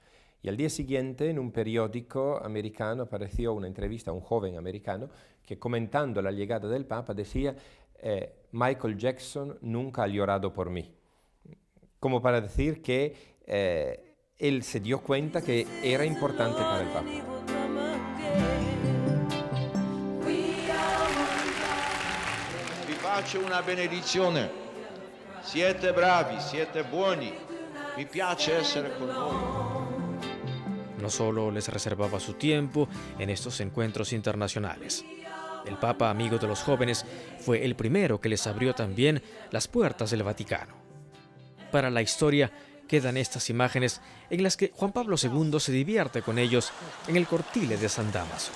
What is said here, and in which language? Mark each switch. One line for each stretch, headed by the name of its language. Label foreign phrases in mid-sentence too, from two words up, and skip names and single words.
Spanish: Y al día siguiente, en un periódico americano, apareció una entrevista a un joven americano que, comentando la llegada del Papa, decía: Michael Jackson nunca ha llorado por mí. Como para decir que él se dio cuenta que era importante para el Papa.
Italian: Vi faccio una benedizione. Siete bravi, siete buoni. Mi piace essere con voi.
Spanish: No solo les reservaba su tiempo en estos encuentros internacionales. El Papa, amigo de los jóvenes, fue el primero que les abrió también las puertas del Vaticano. Para la historia quedan estas imágenes en las que Juan Pablo II se divierte con ellos en el Cortile de San Dámaso.